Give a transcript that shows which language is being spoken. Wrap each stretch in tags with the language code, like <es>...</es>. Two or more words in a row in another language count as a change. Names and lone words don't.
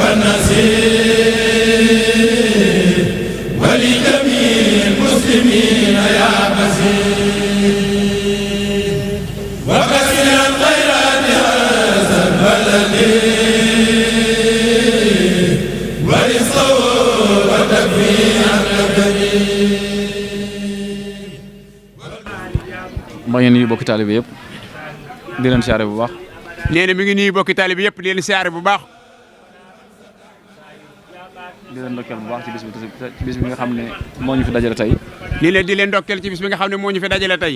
<ar>ونصير ولجميع المسلمين يا بصير وكثر الخيرات هذا البلد ورزقه وتكفير الكريم.</ar> <wo>maa ngi nuyu bokki taalibe yëpp di leen siyaare bu baax. nee na mi ngi nuyu bokki taalibe yëpp di leen siyaare bu baax. di leen ndokkeel bu baax ci bis bi nga xam ne moo ñu fi dajale tey. nii leen di leen ndokkeel ci bis bi nga xam ne moo ñu fi dajale tey.</wo>